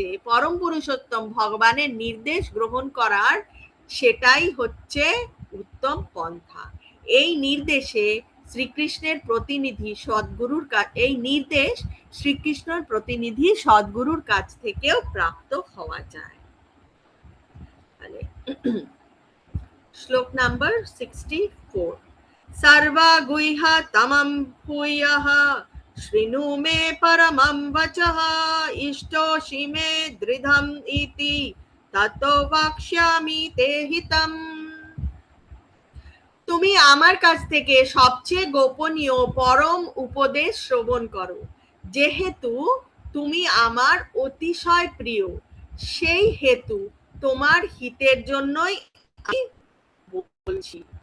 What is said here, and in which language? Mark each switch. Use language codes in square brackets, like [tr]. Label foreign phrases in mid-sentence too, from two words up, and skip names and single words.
[bn] পরম পুরুষোত্তম ভগবানের নির্দেশ গ্রহণ করার সেটাই হচ্ছে উত্তম পন্থা। এই নির্দেশে শ্রীকৃষ্ণের প্রতিনিধি সদ্গুরুর এই নির্দেশ শ্রীকৃষ্ণের প্রতিনিধি সদ্গুরুর কাছ থেকেও প্রাপ্ত হওয়া যায়। শ্লোক নাম্বার 64। [sa] सर्वा गुह्य तमं भूयः शृणु मे परमं वचः इष्टोषि मे दृढम् इति ततो वक्ष्यामि ते हितम्। [bn] তুমি আমার কাছ থেকে সবচেয়ে গোপনীয় পরম উপদেশ শ্রবণ করো। যেহেতু তুমি আমার অতিশয় প্রিয়, সেই হেতু তোমার হিতের জন্যই আমি বলছি।